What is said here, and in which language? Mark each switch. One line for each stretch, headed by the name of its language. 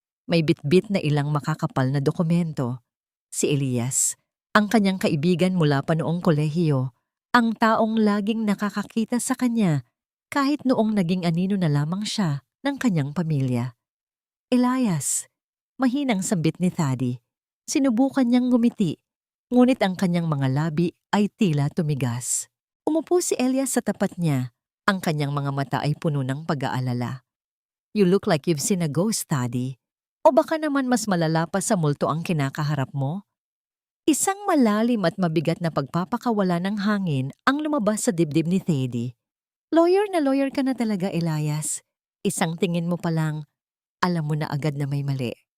Filipino: May bitbit na ilang makakapal na dokumento. Si Elias, ang kanyang kaibigan mula pa noong kolehiyo, ang taong laging nakakakita sa kanya kahit noong naging anino na lamang siya ng kanyang pamilya. Elias, mahinang sambit ni Thady. Sinubukan niyang ngumiti, ngunit ang kanyang mga labi ay tila tumigas. Umupo si Elias sa tapat niya. Ang kanyang mga mata ay puno ng pag-aalala.
English: You look like you've seen a ghost, Thady.
Filipino: O baka naman mas malala pa sa multo ang kinakaharap mo? Isang malalim at mabigat na pagpapakawala ng hangin ang lumabas sa dibdib ni Thady. Lawyer na lawyer ka na talaga, Elias. Isang tingin mo pa lang, alam mo na agad na may mali.